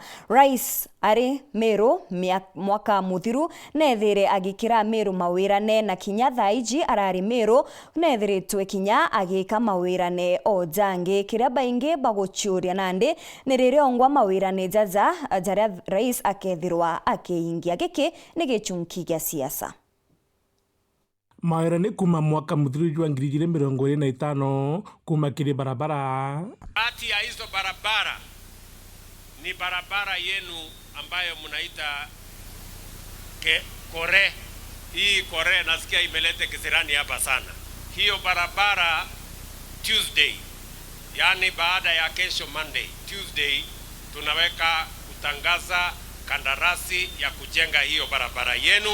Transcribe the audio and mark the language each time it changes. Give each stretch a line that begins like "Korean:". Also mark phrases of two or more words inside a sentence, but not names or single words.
Meru: Rais ari Meru mwaka muthiru nethire agikira Meru mawira ne na kinya thaiji arari Meru nethiritwe kinya agika mawira ne jange kiria baingi baguchuria nande nirire ongwa mawira nejaja jaria rais akethirwa akeingia giki ni gichunki gia siasa. Mawira ni kuma mwaka muthiru wa 2025 kuma kiri barabara.
Swahili: Ati ya hizo barabara ni barabara yenu ambayo mnaita kore. Hii kore nasikia imelete kisirani hapa sana. Hiyo barabara Tuesday, yani baada ya kesho Monday, Tuesday tunaweka kutangaza kandarasi ya kujenga hiyo barabara yenu.